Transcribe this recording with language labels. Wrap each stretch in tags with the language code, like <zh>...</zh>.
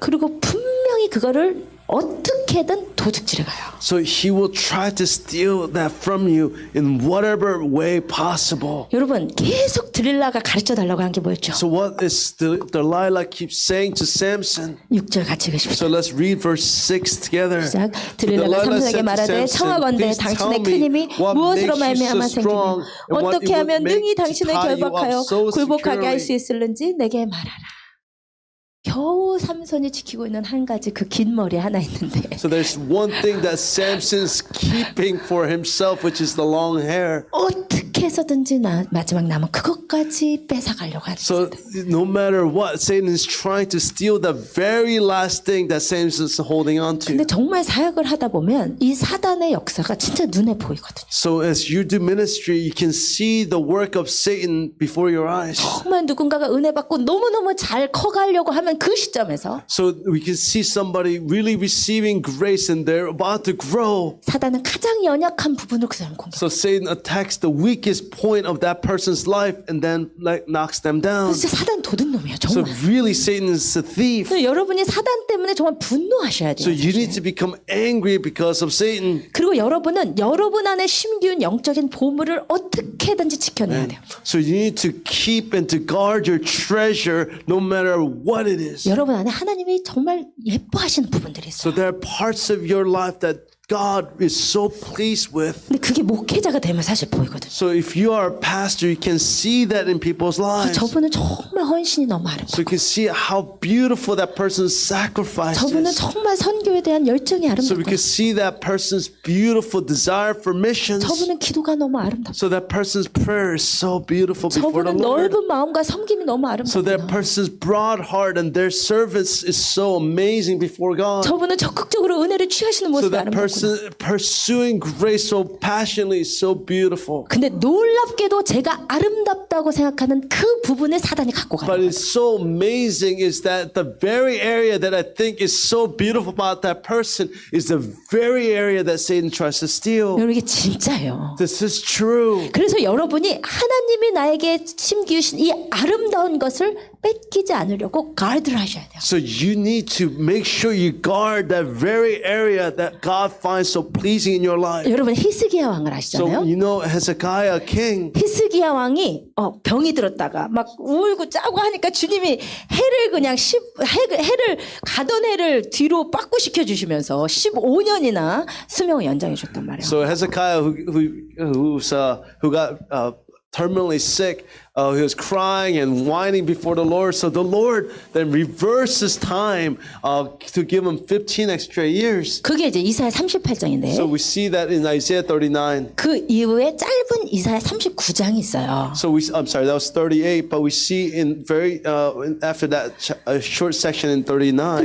<ko>그리고 분명히 그거를 어떻게든 도둑질해 가요.</ko> <en>So he will try to steal that from you in whatever way possible.</en> <ko>여러분 계속 드릴라가 가르쳐 달라고 한 게 뭐였죠?</ko> <en>So what is Delilah keeps saying to Samson?</en> <ko>6절 같이</ko> <en>So</en> <ko>읽으십시오.</ko> <en>let's read verse 6 together.</en> <ko>시작. 드릴라가 삼손에게 말하되 청하건대 당신의 큰 힘이 무엇으로 말미암아 생기며 어떻게 하면 능히 당신을 결박하여 굴복하게 할 수 있을는지 내게 말하라. 겨우 삼손이 지키고 있는 한 가지 그 긴 머리 하나 있는데</ko> <en>So there's one thing that Samson's keeping for himself, which is the long hair.</en> <ko>어떻게 해서든지 마지막 남은 그것까지 뺏어가려고 하는</ko> <en>So no matter what, Satan is trying to steal the very last thing that Samson's holding on to.</en> <ko>근데 정말 사역을 하다 보면 이 사단의 역사가 진짜 눈에 보이거든요.</ko> <en>So as you do ministry, you can see the work of Satan before your eyes.</en> <ko>정말 누군가가 은혜 받고 너무너무 잘 커가려고 하면 그 시점에서</ko> <en>So we can see somebody really receiving grace and they're about to grow.</en> <ko>사단은 가장 연약한 부분을 그 사람 공격.</ko> <en>So Satan attacks the weakest point of that person's life and then like knocks them down.</en> <ko>진짜 사단 도둑놈이야</ko> <en>So</en> <ko>정말.</ko> <en>really Satan is a thief.</en> <ko>그래서 여러분이 사단 때문에 정말 분노하셔야 돼요.</ko> <en>So you need to become angry because of Satan.</en> <ko>그리고 여러분은 여러분 안에 심기운 영적인 보물을 어떻게든지 지켜내야 돼요.</ko> <en>So you need to keep and to guard your treasure no matter what it is.</en> <ko>여러분 안에 하나님이 정말 예뻐하시는 부분들이</ko> <en>So</en> <ko>있어요.</ko> <en>there are parts of your life that God is so pleased with.</en> <ko>근데 그게 목회자가 되면 사실 보이거든요.</ko> <en>So if you are a pastor, you can see that in people's lives.</en> <ko>저분은 정말 헌신이 너무 아름다워.</ko> <en>So you can see how beautiful that person's sacrifice</en> <ko>저분은</ko> <en>is.</en> <ko>정말 선교에 대한 열정이</ko> <en>So we</en> <ko>아름답고</ko> <en>can see that person's beautiful desire for missions.</en> <ko>저분은 기도가 너무 아름답고</ko> <en>So that person's prayer is so beautiful before the</en> <ko>저분은</ko> <en>Lord.</en> <ko>넓은 마음과 섬김이 너무</ko> <en>So that</en> <ko>아름답고</ko> <en>person's broad heart and their service is so amazing before God.</en> <ko>저분은 적극적으로 은혜를 취하시는</ko> <en>So that</en> <ko>아름답고</ko> <en>person pursuing grace so passionately is so beautiful.</en> <ko>근데 놀랍게도 제가 아름답다고 생각하는 그 부분을 사단이 갖고</ko> <en>But</en> <ko>가요.</ko> <en>it's so amazing is that the very area that I think is so beautiful about that person is the very area that Satan tries to steal.</en> <ko>여러분 이게 진짜예요.</ko> <en>This is true.</en> <ko>그래서 여러분이 하나님이 나에게 심기우신 이 아름다운 것을 뺏기지 않으려고 가드를 하셔야 돼요.</ko> <en>So you need to make sure you guard that very area that God finds so pleasing in your life.</en> <ko>여러분 히스기야 왕을</ko> <en>So</en> <ko>아시잖아요.</ko> <en>you know Hezekiah king.</en> <ko>히스기야 왕이 병이 들었다가 막 울고 짜고 하니까 주님이 해를 그냥 해를 가던 해를 뒤로 빠꾸시켜 주시면서 15년이나 수명을 연장해 줬단 말이에요.</ko> <en>So Hezekiah who got terminally sick, he was crying and whining before the Lord. So the Lord then reversed his time to give him 15 extra years.</en> <ko>그게 이제 이사야</ko> <en>So</en> <ko>38장인데</ko> <en>we see that in Isaiah 39.</en> <ko>그 이후에 짧은 이사야 39장이 있어요.</ko> <en>So I'm sorry, that was 38, but we see in after that a short section in 39.</en>